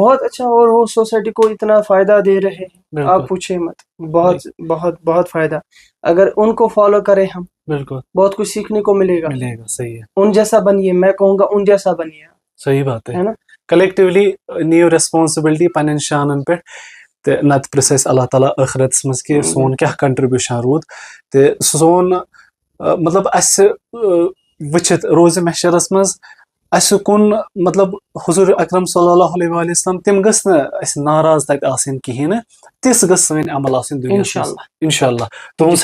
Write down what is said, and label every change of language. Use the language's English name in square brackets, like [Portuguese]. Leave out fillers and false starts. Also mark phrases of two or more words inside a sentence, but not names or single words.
[Hindi] बहुत अच्छा, और वो सोसाइटी को इतना फायदा दे रहे हैं, आप पूछे मत, बहुत बहुत बहुत फायदा। अगर उनको फॉलो करें हम, बिल्कुल बहुत कुछ सीखने को मिलेगा। सही है, उन जैसा बनिए, मैं कहूँगा उन जैसा बनिए। सही बात है ना, [English] collectively new responsibility [Kashmiri] पन्न शानन पे ते नत प्रोसेस [Arabic] الله تعالى [Kashmiri] आखिरत मज के सोन क्या कंट्रीब्यूशन रूद ते सोन मतलब अस वचित रोज महशरस मज अस कुन मतलब हुजूर अकरम [Arabic] صلى الله عليه وسلم [Kashmiri] तिम गस न अस नाराज तक आसिन कहीं, तिस गस सन अमल आसिन दुनिया, इंशाअल्लाह।